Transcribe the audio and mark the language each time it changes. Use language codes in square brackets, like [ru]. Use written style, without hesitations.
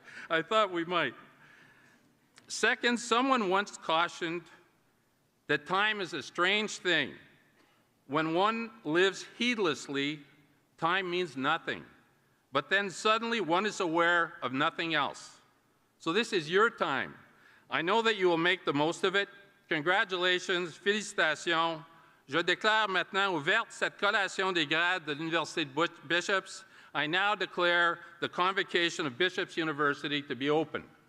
[en] I thought we might. Second, someone once cautioned that time is a strange thing. When one lives heedlessly, time means nothing. But then suddenly one is aware of nothing else. So this is your time. I know that you will make the most of it. Congratulations, [fr] félicitations. Je déclare maintenant ouverte cette collation des grades de l'Université de Bishops. [en] I now declare the Convocation of Bishops University to be open.